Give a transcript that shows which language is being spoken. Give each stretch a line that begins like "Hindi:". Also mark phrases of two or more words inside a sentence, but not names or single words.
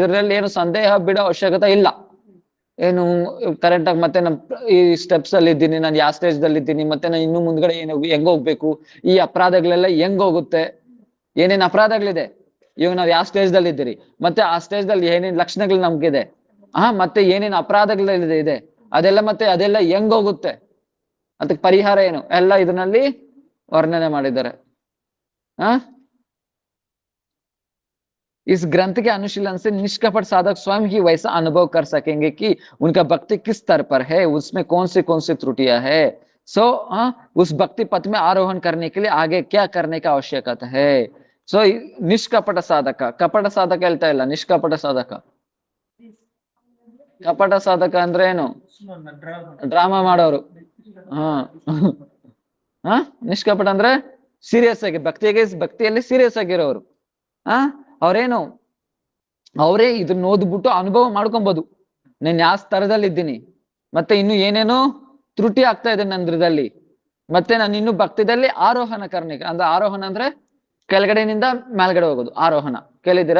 Kannada: ಇದರಲ್ಲಿ ಏನು ಸಂದೇಹ ಬಿಡೋ ಅವಶ್ಯಕತೆ ಇಲ್ಲ. ಏನು ಕರೆಕ್ಟ್ ಆಗಿ ಮತ್ತೆ ನಮ್ ಈ ಸ್ಟೆಪ್ಸ್ ಅಲ್ಲಿ ಇದ್ದೀನಿ, ನಾನು ಯಾವ ಸ್ಟೇಜ್ ದಲ್ಲಿ ಇದ್ದೀನಿ, ಮತ್ತೆ ನಾನು ಇನ್ನು ಮುಂದ್ಗಡೆ ಏನು ಹೆಂಗ್ ಹೋಗ್ಬೇಕು, ಈ ಅಪರಾಧಗಳೆಲ್ಲ ಹೆಂಗ್ ಹೋಗುತ್ತೆ, ಏನೇನ್ ಅಪರಾಧಗಳಿದೆ, ಇವಾಗ ನಾವ್ ಯಾವ ಸ್ಟೇಜ್ ದಲ್ಲಿ ಇದ್ದೀರಿ, ಮತ್ತೆ ಆ ಸ್ಟೇಜ್ ದಲ್ಲಿ ಏನೇನ್ ಲಕ್ಷಣಗಳು ನಮ್ಗಿದೆ, ಮತ್ತೆ ಏನೇನ್ ಅಪರಾಧಗಳಿದೆ ಅದೆಲ್ಲ, ಮತ್ತೆ ಅದೆಲ್ಲ ಹೆಂಗ್ ಹೋಗುತ್ತೆ, ಅದಕ್ಕೆ ಪರಿಹಾರ ಏನು, ಎಲ್ಲ ಇದರಲ್ಲಿ ವರ್ಣನೆ ಮಾಡಿದ್ದಾರೆ.
Hindi: इस ग्रंथ के अनुशीलन से निष्कपट साधक स्वयं ही वैसा अनुभव कर सकेंगे कि उनका भक्ति किस स्तर पर है, उसमें कौन सी त्रुटियां है. सो उस भक्ति पथ में आरोहण करने के लिए आगे क्या करने का आवश्यकता है. सो निष्कपट साधक, कपट साधक
Kannada: ಹೇಳ್ತಾ ಇಲ್ಲ, ನಿಷ್ಕಪಟ ಸಾಧಕ. ಕಪಟ ಸಾಧಕ ಅಂದ್ರೆ ಏನು, ಡ್ರಾಮಾ ಮಾಡೋರು. ನಿಷ್ಕಪಟ ಅಂದ್ರೆ ಸೀರಿಯಸ್ ಆಗಿ ಭಕ್ತಿಯಲ್ಲಿ ಸೀರಿಯಸ್ ಆಗಿರೋರು. ಅವ್ರೇನು, ಅವರೇ ಇದನ್ನ ಓದ್ಬಿಟ್ಟು ಅನುಭವ ಮಾಡ್ಕೊಬಹುದು, ನಾನು ಯಾವ ಸ್ತರದಲ್ಲಿ ಇದ್ದೀನಿ, ಮತ್ತೆ ಇನ್ನು ಏನೇನೋ ತ್ರುಟಿ ಆಗ್ತಾ ಇದೆ ನಂದ್ರದಲ್ಲಿ, ಮತ್ತೆ ನಾನು ಇನ್ನು ಭಕ್ತಿದಲ್ಲಿ ಆರೋಹಣ ಕರ್ಣಿಕ ಅಂದ್ರೆ, ಆರೋಹಣ ಅಂದ್ರೆ ಕೆಳಗಡೆನಿಂದ ಮೇಲ್ಗಡೆ ಹೋಗೋದು, ಆರೋಹಣ ಕೇಳಿದ್ದೀರಾ?